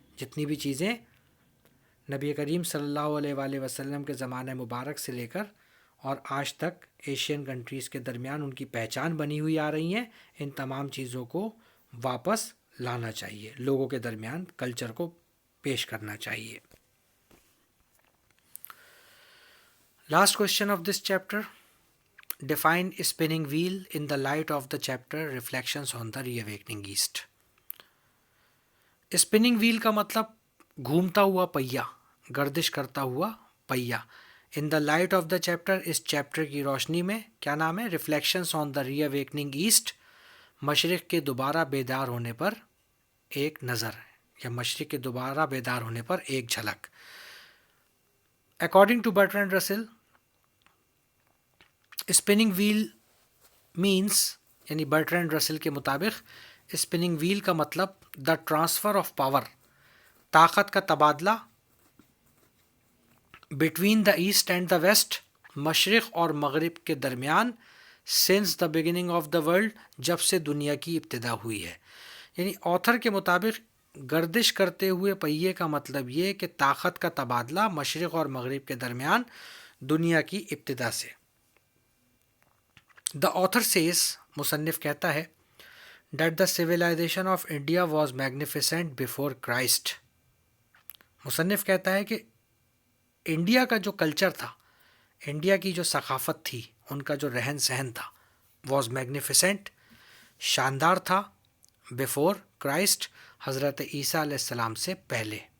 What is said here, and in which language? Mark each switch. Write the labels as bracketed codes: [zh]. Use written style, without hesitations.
[ur] جتنی بھی چیزیں نبی کریم صلی اللہ علیہ وآلہ وسلم کے زمانہ مبارک سے لے کر اور آج تک ایشین کنٹریز کے درمیان ان کی پہچان بنی ہوئی آ رہی ہیں، ان تمام چیزوں کو واپس لانا چاہیے، لوگوں کے درمیان کلچر کو پیش کرنا چاہیے. [en] Last question of this chapter, define spinning wheel in the light of the chapter reflections on the reawakening east. [ur] Spinning well کا مطلب گھومتا ہوا پہیا، گردش کرتا ہوا پہیا. [en] in the light of the chapter, [ur] اس chapter کی روشنی میں، کیا نام ہے؟ [en] reflections on the reawakening east, [ur] مشرق کے دوبارہ بیدار ہونے پر ایک نظر، یا مشرق کے دوبارہ بیدار ہونے پر ایک جھلک. [en] according to Bertrand Russell, spinning wheel means, [ur] یعنی برٹرینڈ رسل کے مطابق اسپننگ ویل کا مطلب [en] the transfer of power, [ur] طاقت کا تبادلہ، [en] between the east and the west, [ur] مشرق اور مغرب کے درمیان، [en] since the beginning of the world, [ur] جب سے دنیا کی ابتدا ہوئی ہے. یعنی آتھر کے مطابق گردش کرتے ہوئے پہیے کا مطلب یہ کہ طاقت کا تبادلہ مشرق اور مغرب کے درمیان دنیا کی ابتدا سے. [en] the author says, [ur] مصنف کہتا ہے، [en] that the civilization of India was magnificent before Christ. [ur] مصنف کہتا ہے کہ انڈیا کا جو کلچر تھا، انڈیا کی جو ثقافت تھی، ان کا جو رہن سہن تھا، [en] was magnificent, [ur] شاندار تھا، [en] before Christ, [ur] حضرت عیسیٰ علیہ السلام سے پہلے.